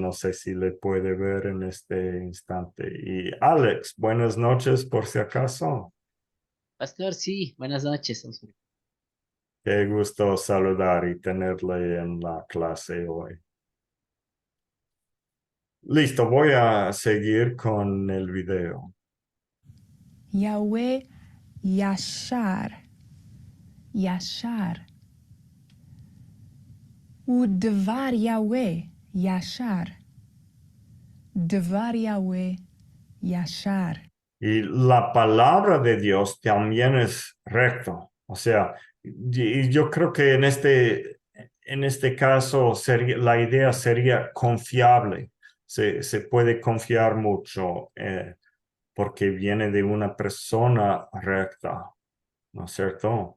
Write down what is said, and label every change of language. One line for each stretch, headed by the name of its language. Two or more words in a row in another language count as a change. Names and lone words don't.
Spanish: No sé si le puede ver en este instante. Y Alex, buenas noches por si acaso. Pastor, sí, buenas noches. Qué gusto saludar y tenerle en la clase hoy. Listo, voy a seguir con el video.
Hebrew: יהוה ישר. ישר. ודבר יהוה ישר. דבר יהוה ישר.
Spanish: Y la palabra de Dios también es recto. O sea, y yo creo que en este caso la idea sería confiable. Se puede confiar mucho porque viene de una persona recta, ¿no es cierto?